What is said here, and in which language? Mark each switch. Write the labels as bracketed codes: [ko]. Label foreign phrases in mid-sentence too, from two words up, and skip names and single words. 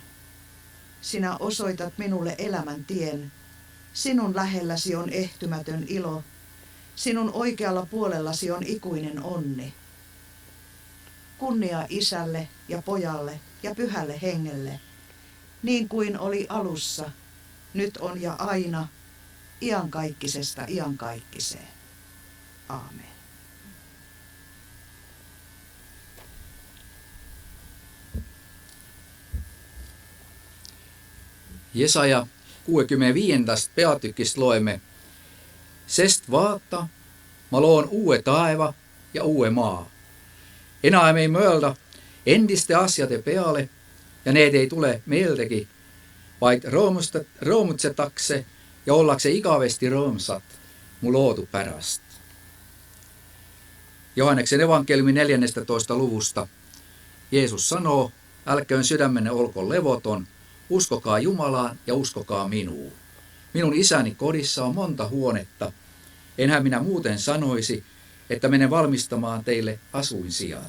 [fi] Sinä osoitat minulle elämän tien, sinun lähelläsi on ehtymätön ilo, sinun oikealla puolellasi on ikuinen onni. Kunnia Isälle ja Pojalle ja Pyhälle Hengelle, niin kuin oli alussa, nyt on ja aina, iankaikkisesta iankaikkiseen. Aamen. [et] Jesaja 65. peatykist loemme. Sest vaata, ma loon uue taeva ja uue maa. Enää ei mõelda endiste asjade peale ja need ei tule meeldegi, vaid rõõmutsetakse ja ollakse igavesti rõõmsad mu loodu pärast. [fi] Johanneksen evankeliumi 14. luvusta. Jeesus sanoo, älköön sydämenne olko levoton, uskokaa Jumalaan ja uskokaa minuun. Minun isäni kodissa on monta huonetta. Enhän minä muuten sanoisi, että menen valmistamaan teille asuinsijaan.